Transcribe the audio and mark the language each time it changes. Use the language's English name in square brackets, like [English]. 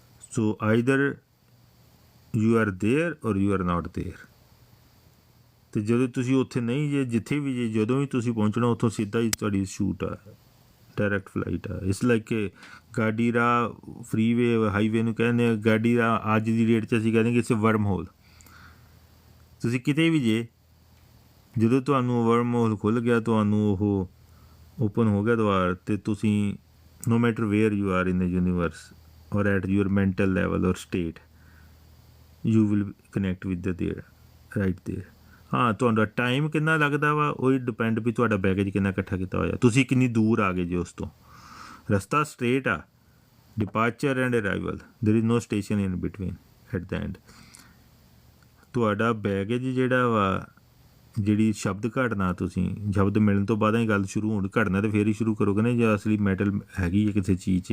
[English] So either you are there or you are not there. [Punjabi] ਅਤੇ ਜਦੋਂ ਤੁਸੀਂ ਉੱਥੇ ਨਹੀਂ ਜੇ, ਜਿੱਥੇ ਵੀ ਜੇ, ਜਦੋਂ ਵੀ ਤੁਸੀਂ ਪਹੁੰਚਣਾ, ਉੱਥੋਂ ਸਿੱਧਾ ਹੀ ਤੁਹਾਡੀ ਸ਼ੂਟ ਆ, ਡਾਇਰੈਕਟ ਫਲਾਈਟ ਆ। ਇਸ ਲਾਈਕ ਕਿ ਗਾਡੀ ਰਾਹ, ਫਰੀਵੇ, ਹਾਈਵੇ ਨੂੰ ਕਹਿੰਦੇ ਆ ਗਾਡੀ ਰਾਹ। ਅੱਜ ਦੀ ਡੇਟ 'ਚ ਅਸੀਂ ਕਹਿੰਦੇ ਕਿ [English] It's worm hole. [Punjabi] ਤੁਸੀਂ ਕਿਤੇ ਵੀ ਜੇ, ਜਦੋਂ ਤੁਹਾਨੂੰ ਵਰਮ ਹੋਲ ਖੁੱਲ੍ਹ ਗਿਆ, ਤੁਹਾਨੂੰ ਉਹ ਓਪਨ ਹੋ ਗਿਆ ਦੁਆਰ, ਅਤੇ ਤੁਸੀਂ [English] no matter where you are in the universe or at your mental level or state, you will connect with the there, right there. [Punjabi] ਹਾਂ, ਤੁਹਾਡਾ ਟਾਈਮ ਕਿੰਨਾ ਲੱਗਦਾ ਵਾ ਉਹ ਡਿਪੈਂਡ ਵੀ ਤੁਹਾਡਾ ਬੈਗੇਜ ਕਿੰਨਾ ਇਕੱਠਾ ਕੀਤਾ ਹੋਇਆ, ਤੁਸੀਂ ਕਿੰਨੀ ਦੂਰ ਆ ਗਏ ਜੇ ਉਸ ਤੋਂ। ਰਸਤਾ ਸਟ੍ਰੇਟ ਆ, [English] Departure and arrival, there is no station in between at the end. [Punjabi] ਤੁਹਾਡਾ ਬੈਗੇਜ ਜਿਹੜਾ ਵਾ, ਜਿਹੜੀ ਸ਼ਬਦ ਘੜਨਾ, ਤੁਸੀਂ ਸ਼ਬਦ ਮਿਲਣ ਤੋਂ ਬਾਅਦ ਹੀ ਗੱਲ ਸ਼ੁਰੂ ਹੋਣ, ਘੜਨਾ ਤਾਂ ਫੇਰ ਹੀ ਸ਼ੁਰੂ ਕਰੋਗੇ ਨਾ ਜੇ ਅਸਲੀ ਮੈਟਲ ਹੈਗੀ ਹੈ ਕਿਸੇ ਚੀਜ਼ 'ਚ।